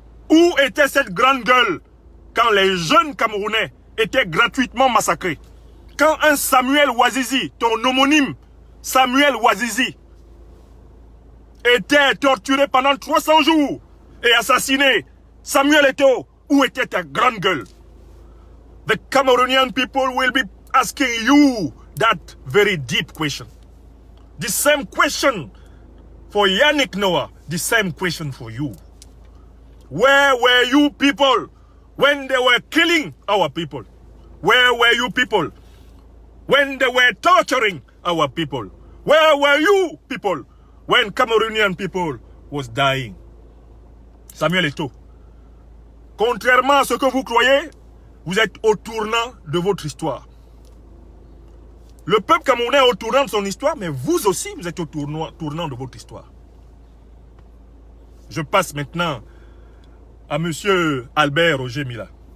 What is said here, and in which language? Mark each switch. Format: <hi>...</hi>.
<fr>Où était cette grande gueule quand les jeunes Camerounais étaient gratuitement massacrés? Quand un Samuel Ouazizi, ton homonyme Samuel Ouazizi, était torturé pendant 300 jours et assassiné, Samuel Eto'o, où était ta grande gueule?</fr> <en>The Cameroonian people will be asking you that very deep question. The same question for Yannick Noah, the same question for you. Where were you people when they were killing our people? Where were you people when they were torturing our people? Where were you people when Cameroonian people was dying?</en> <fr>Samuel Eto'o, contrairement à ce que vous croyez, vous êtes au tournant de votre histoire. Le peuple camerounais est au tournant de son histoire, mais vous aussi, vous êtes au tournant de votre histoire. Je passe maintenant à monsieur Albert Roger Mila.</fr>